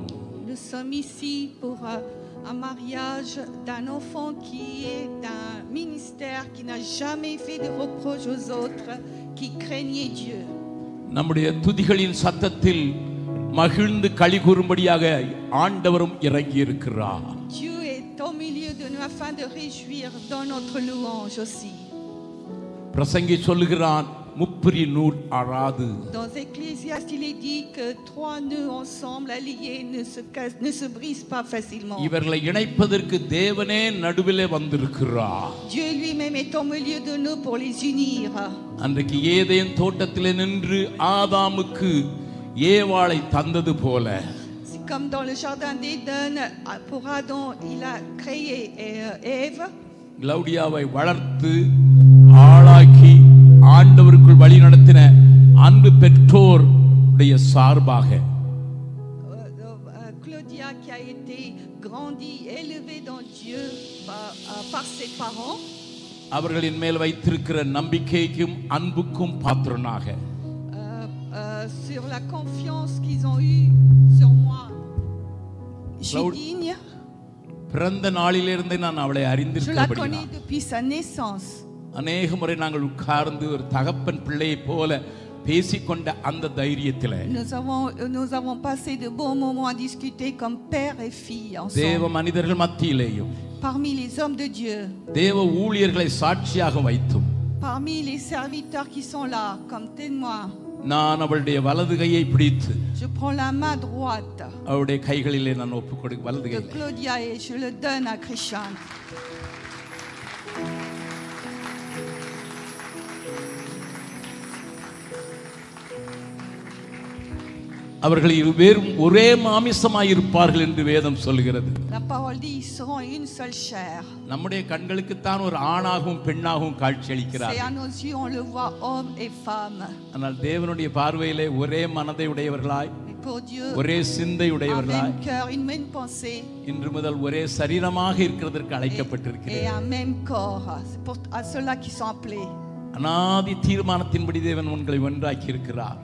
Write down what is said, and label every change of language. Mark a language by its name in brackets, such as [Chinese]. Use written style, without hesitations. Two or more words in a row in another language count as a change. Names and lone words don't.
[French] Nous sommes ici pour un mariage d'un enfant qui est d'un ministère qui n'a jamais fait de reproche aux autres, qui craignait Dieu. [Tamil] நம்முடைய துதிகளின் சத்தத்தில் மகிழ்ந்து களி கூறும்படியாக ஆண்டவரும் இறங்கி இருக்கிறார். [French] Dieu est au milieu de nous afin de réjouir dans notre louange aussi. [Tamil] பிரசங்கி சொல்லுகிறான், முப்பிரி நூல் அறாது. [French] Dans Ecclésiaste, il est dit que 3 nœuds ensemble alliés ne se brisent pas facilement. [Tamil] இவர்களை இணைப்பதற்கு தேவனே நடுவிலே வந்திருக்கிறார். [French] Dieu lui-même est au milieu de nous pour les unir. [Tamil] அன்றைக்கு ஏதேன் தோட்டத்திலே நின்று ஆதாமுக்கு ஏவாளை தந்தது போல, [French] C'est comme dans le jardin d'Éden, pour Adam, il a créé Ève. [Tamil] கிளௌடியாவை வளர்த்து ஆளாக்கி ஆண்டவருக்குள் வழி நடத்தின அன்பு பெற்றோருடைய சார்பாக [French] Claudia qui a été grandie, élevée dans Dieu par ses parents. [Tamil] அவர்களின் மேல் வைத்திருக்கிற நம்பிக்கைக்கும் அன்புக்கும் பாத்திரனாக, [French] sur la confiance qu'ils ont eue sur moi, je suis digne. [Tamil] பிறந்த நாளிலிருந்து நான் அவளை [French] Je la [Tamil] அறிந்திருக்கிறபடியால் [French] connais depuis sa naissance. [Tamil] அநேக முறை நாங்கள் உட்கார்ந்து ஒரு தகப்பன் பிள்ளையை போல பேசிக்கொண்ட அந்த தைரியத்திலே [French] Nous avons passé de bons moments à discuter comme père et fille [Tamil] தேவ [French] ensemble. [Tamil] மனிதர்கள் மத்தியிலேயும் [French] Parmi les hommes de Dieu, [Tamil] தேவ ஊழியர்களை சாட்சியாக வைத்தும் [French] parmi les serviteurs qui sont là comme témoins, [Tamil] நான் அவளுடைய வலது கையை பிடித்து [French] je prends la main droite [Tamil] அவளுடைய கைகளிலே நான் ஒப்புக் கொடு வலது [French] de [Tamil] கையிலே [French] Claudia et je le donne à Christian. [Tamil] அவர்கள் இருவேரும் ஒரே மாமிசமாய் இருப்பார்கள் என்று வேதம் சொல்கிறது. [French] La parole dit ils seront une seule chair. [Tamil] நம்முடைய கண்களுக்குத்தான் ஒரு ஆணாகவும் பெண்ணாகவும் காட்சி [French] C'est [Tamil] அளிக்கிறார். [French] à nos yeux on le voit homme et femme. [Tamil] ஆனால் தேவனுடைய பார்வையிலே ஒரே மனதை உடையவர்களாய், [French] Mais pour Dieu, [Tamil] ஒரே சிந்தை [French] un [Tamil] உடையவர்களாய், [French] même cœur, une même pensée [Tamil] இன்று முதல் ஒரே சரீரமாக இருக்கிறதற்கு [French] et [Tamil] அழைக்கப்பட்டிருக்கிறது. [French] un même corps. C'est pour à ceux-là qui sont appelés. [Tamil] அநாதி தீர்மானத்தின்படி தேவன் உங்களை ஒன்றாக்கி இருக்கிறார்.